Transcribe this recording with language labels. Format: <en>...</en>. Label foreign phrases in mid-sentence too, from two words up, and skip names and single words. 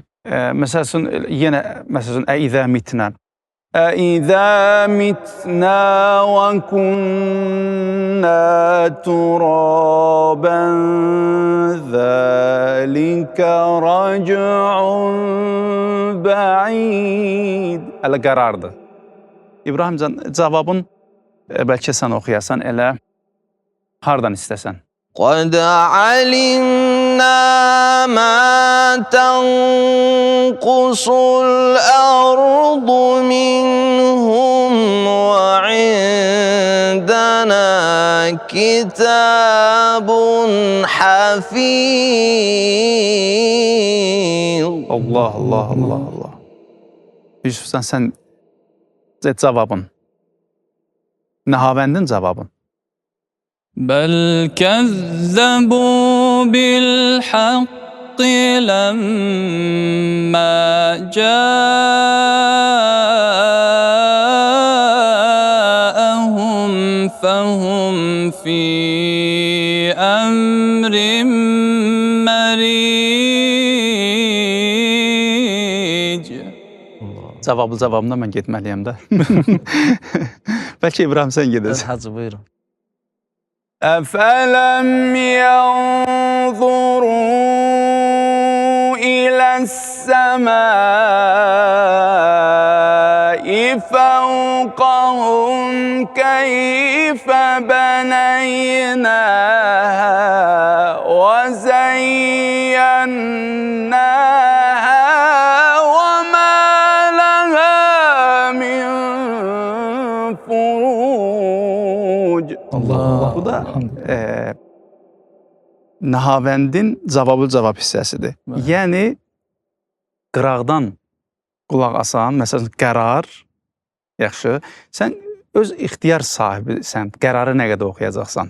<az>Məsəl üçün, yenə, məsəl üçün,</az> <ar>أإذا متنا. أإذا متنا وكنا ترابا ذلك رجع بعيد.</ar> <az>Hələ qərardır. İbrahimcan, cavabın bəlkə sən oxuyasan, elə hardan istəsən?</az> <ar>قَدْ عَلِمْنَا مَا تَنْقُصُ الْأَرْضُ مِنْهُمْ وَعِنْدَنَا كِتَابٌ حَفِيظٌ.</ar> <az>Allah. Yusuf, sən cavabın. Nəhavəndin cavabın.</az> <ar>بل كذبوا بالحق لما جاءهم فهم في أمر مريج.</ar> <az>Cavabından mən getməliyəm də. Bəlkə İbrahim sən gedəsən. Hacı, buyurun.</az> <ar>أَفَلَمْ يَنْظُرُوا إِلَى السَّمَاءِ فَوْقَهُمْ كَيْفَ بَنَيْنَاهَا وَزَيَّنَّاهَا وَمَا لَهَا مِنْ فُرُوجٍ.</ar> <az>Bu da Nəhavəndin cavab hissəsidir. Yəni, qıraqdan qulaq asan, məsələn, qərar, yaxşı, sən öz ixtiyar sahibisən, qərarı nə qədər oxuyacaqsan.</az>